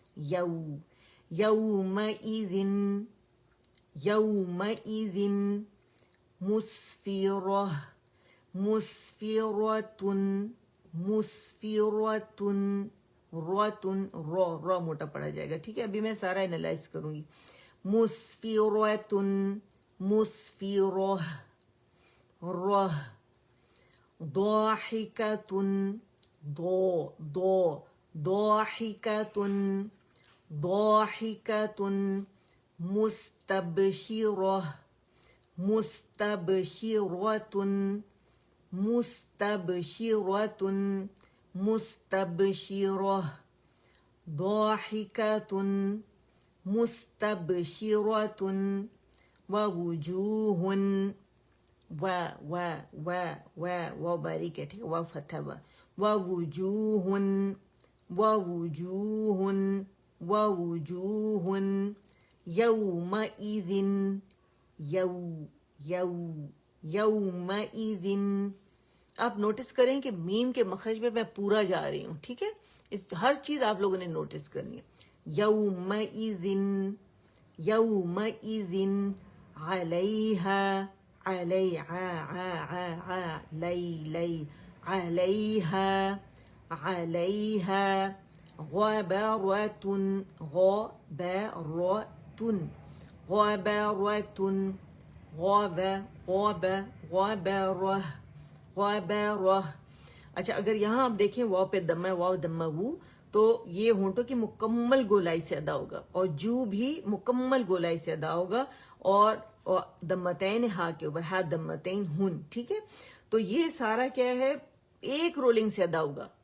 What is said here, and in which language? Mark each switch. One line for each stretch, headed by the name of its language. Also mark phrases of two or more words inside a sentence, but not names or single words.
Arabic: یومئذن یومئذن مسفرہ مسفرۃ مسفرۃ روتن
Urdu: رو موٹا پڑا جائے گا, ٹھیک ہے. ابھی میں سارا انالائز کروں گی.
Arabic: مسفرۃ مسفرہ رہ ضاحکۃ ضاحکۃ ضاحکۃ مستبشرہ مستبشرۃ مستبشرۃ مستبشرہ ضاحکۃ مستبشرۃ ووجوہ
Urdu: و باریک ہے, ٹھیک ہے.
Arabic: و فتح ووجوہ ووجوہ ووجوہ یومئذ یومئذ.
Urdu: آپ نوٹس کریں کہ میم کے مخرج پہ میں پورا جا رہی ہوں, ٹھیک ہے. اس ہر چیز آپ لوگوں نے نوٹس کرنی ہے.
Arabic: یومئذ یومئذ علیہا علیہا علیہا غبرۃ غبرۃ غبرۃ غبرہ غبرہ.
Urdu: اچھا اگر یہاں آپ دیکھیں واو پہ دمہ واو دمہ وو, تو یہ ہونٹوں کی مکمل گولائی سے ادا ہوگا, اور جو بھی مکمل گولائی سے ادا ہوگا, اور دمتین ہا کے اوپر ہا دمتین ہن, ٹھیک ہے. تو یہ سارا کیا ہے, ایک رولنگ سے ادا ہوگا.